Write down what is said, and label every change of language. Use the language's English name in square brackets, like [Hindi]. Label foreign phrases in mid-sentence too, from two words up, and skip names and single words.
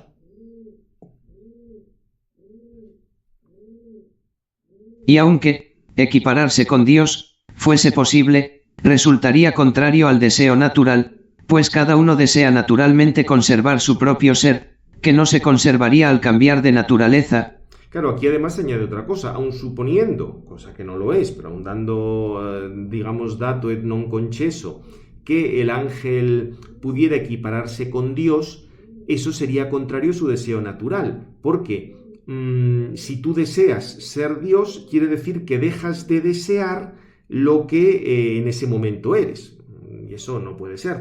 [Spanish] Y aunque equipararse con Dios fuese posible, resultaría contrario al deseo natural, pues cada uno desea naturalmente conservar su propio ser, que no se conservaría al cambiar de naturaleza. Claro, aquí además se añade otra cosa, aun suponiendo, cosa que no lo es, pero aun dando, digamos, [Latin] dato et non concesso, [Spanish] que el ángel pudiera equipararse con Dios, eso sería contrario a su deseo natural, porque si tú deseas ser Dios, quiere decir que dejas de desear lo que en ese momento eres. Y eso no puede ser.